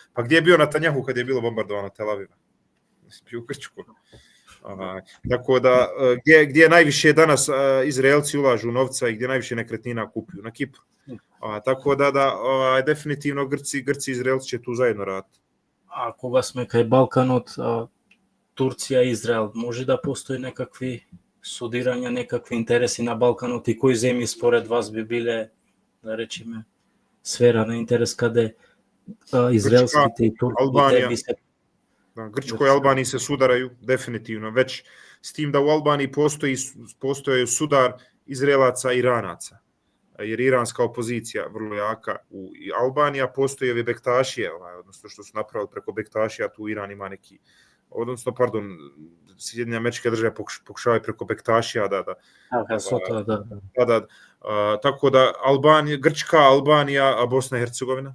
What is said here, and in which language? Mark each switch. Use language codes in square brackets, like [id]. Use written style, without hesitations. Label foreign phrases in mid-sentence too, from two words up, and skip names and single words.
[bs] Pa gdje je bio Netanjahu kad je bilo bombardovano Tel Aviva? Bio u Grčku. Tako da, gdje najviše danas Izraelci ulažu novca i gdje najviše nekretnina kupuju? Na Kipru. Tako da definitivno Grci i Izraelci će tu zajedno raditi. [mk] A kога сме кај Балканот, Турција и Израел, може да постои некакви судирања, некакви интереси на Балканот и кои земји според вас би биле, да речеме, сфера на интерес каде израелските и турските би се... [bs] Grčkoj i Albaniji se sudaraju, definitivno, već s tim da u Albaniji postoji sudar Izraelaca i Iranaca, jer iranska opozicija vrlo jaka u Albaniji, a postoji ovi bektašije, odnosno što su napravili preko bektašija, tu Iran ima neki, odnosno, Sjedinjene Američke Države pokušavaju preko bektašija tako da Grčka, Albanija, a Bosna i Hercegovina.